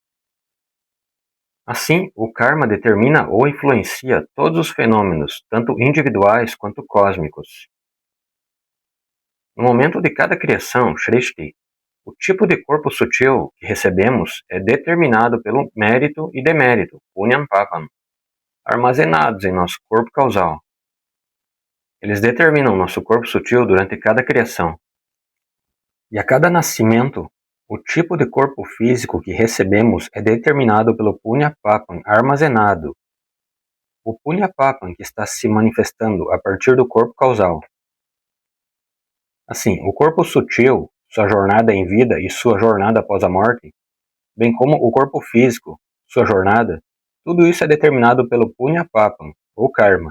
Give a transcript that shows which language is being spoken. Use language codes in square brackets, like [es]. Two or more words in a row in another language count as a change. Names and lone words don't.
[pt] Assim, o karma determina ou influencia todos os fenômenos, tanto individuais quanto cósmicos. No momento de cada criação, Shrishti, o tipo de corpo sutil que recebemos é determinado pelo mérito e demérito, [sa] पुण्यं पापम्, [pt] armazenados em nosso corpo causal. Eles determinam nosso corpo sutil durante cada criação. E a cada nascimento, o tipo de corpo físico que recebemos é determinado pelo [sa] पुण्य पापम् [pt] armazenado. O [sa] पुण्य पापम् [pt] que está se manifestando a partir do corpo causal. Assim, o corpo sutil, sua jornada em vida e sua jornada após a morte, bem como o corpo físico, sua jornada, tudo isso é determinado pelo [sa] पुण्य पापम्, [pt] ou karma.